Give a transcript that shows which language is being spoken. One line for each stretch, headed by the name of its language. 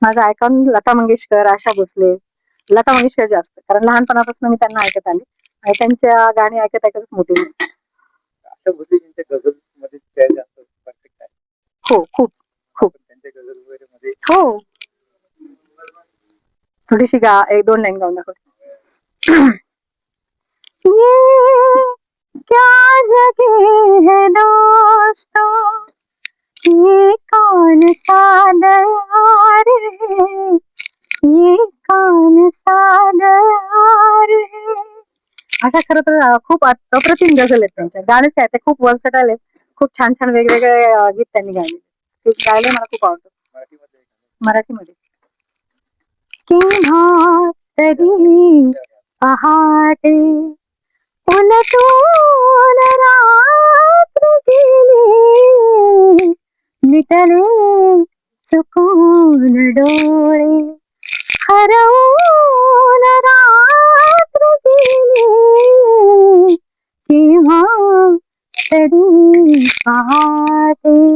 Marathi: माझं आयकॉन लता मंगेशकर, आशा भोसले. लता मंगेशकर जास्त, कारण लहानपणापासून मी त्यांना ऐकत आले आणि त्यांच्या गाणी ऐकत ऐकतच मोठी झाली. आशा भोसलेजींच्या गझल मध्ये काय जास्त परफेक्ट आहे? हो, खूप खूप. आपण त्यांच्या गझल वगैरे मध्ये हो, थोडीशी एक दोन लाईन गाऊन दाखवते.
Hindi: ये क्या जगह है दोस्तों, ये कौन सा दयार है, ये कौन सा दयार है.
Marathi: अशा खरं तर खूप अप्रतिम गझल आहेत त्यांच्या. गाणेच काय ते खूप वर्सटाईल आहेत. खूप छान छान वेगवेगळे गीत त्यांनी गायले. ते गायले मला खूप आवडतं. मराठीमध्ये मराठीमध्ये किंवा तरी पहाटे उलटून रात्र गेली, मिटले चुकून डोळे, हरवून रात्र गेली, किंवा तरी पहाटे.